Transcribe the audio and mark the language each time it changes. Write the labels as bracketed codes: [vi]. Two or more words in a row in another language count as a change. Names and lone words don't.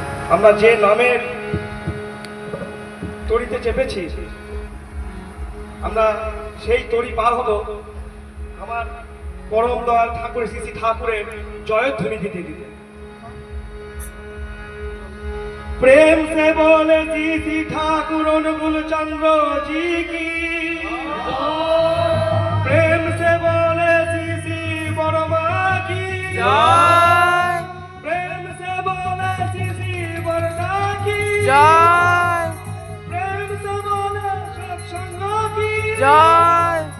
[bn] আমরা যে নামের তরিতে চেপেছি, আমরা সেই তরি পার হব আমার পরম দয়াল ঠাকুর শ্রী শ্রী ঠাকুরের জয়ধ্বনি দিতে দিতে। [hi] प्रेम से बोले जी श्री ठाकुर अनुकूल चंद्र जी की, प्रेम से बोले श्री श्री बरमा की, प्रेम से बोले श्री श्री बरदा की, प्रेम से बोले सत्संग की जय।